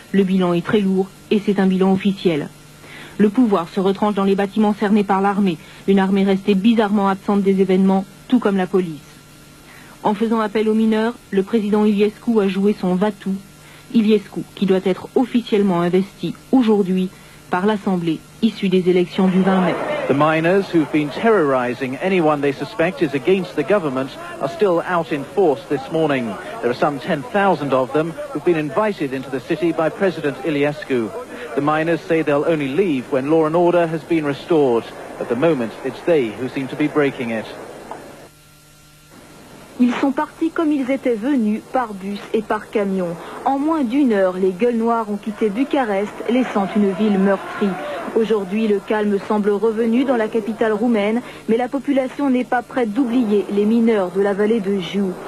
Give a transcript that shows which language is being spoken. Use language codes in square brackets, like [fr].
[fr] Le bilan est très lourd et c'est un bilan officiel. Le pouvoir se retranche dans les bâtiments cernés par l'armée. Une armée restée bizarrement absente des événements, tout comme la police. En faisant appel aux mineurs, le président Iliescu a joué son va-tout. Iliescu, qui doit être officiellement investi aujourd'hui par l'Assemblée issue des élections du 20 mai. [en] The miners who've been terrorizing anyone they suspect is against the government are still out in force this morning. There are some 10,000 of them who've been invited into the city by President Iliescu. The miners say they'll only leave when law and order has been restored. At the moment, it's they who seem to be breaking it. [fr] Ils sont partis comme ils étaient venus, par bus et par camion. En moins d'1 heure, les gueules noires ont quitté Bucarest, laissant une ville meurtrie. Aujourd'hui, le calme semble revenu dans la capitale roumaine, mais la population n'est pas prête d'oublier les mineurs de la vallée de Jiu.